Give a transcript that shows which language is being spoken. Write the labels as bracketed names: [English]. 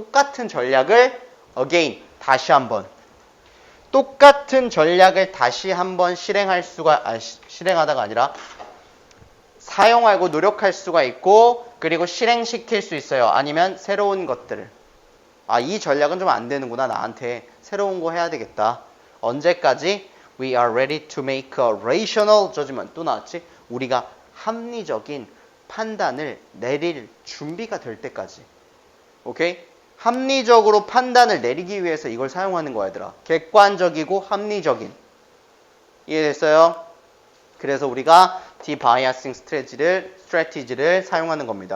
[Korean] 똑같은 전략을 again. 다시 한번 똑같은 전략을 다시 한번 실행하다가 아니라 사용하고 노력할 수가 있고 그리고 실행시킬 수 있어요. 아니면 새로운 것들을 이 전략은 좀 안 되는구나. 나한테 새로운 거 해야 되겠다. 언제까지? [English] We are ready to make a rational judgment. [Korean] 또 나왔지? 우리가 합리적인 판단을 내릴 준비가 될 때까지 오케이? 합리적으로 판단을 내리기 위해서 이걸 사용하는 거야, 얘들아. 객관적이고 합리적인. 이해됐어요? 그래서 우리가 디바이어싱 스트래티지를 사용하는 겁니다.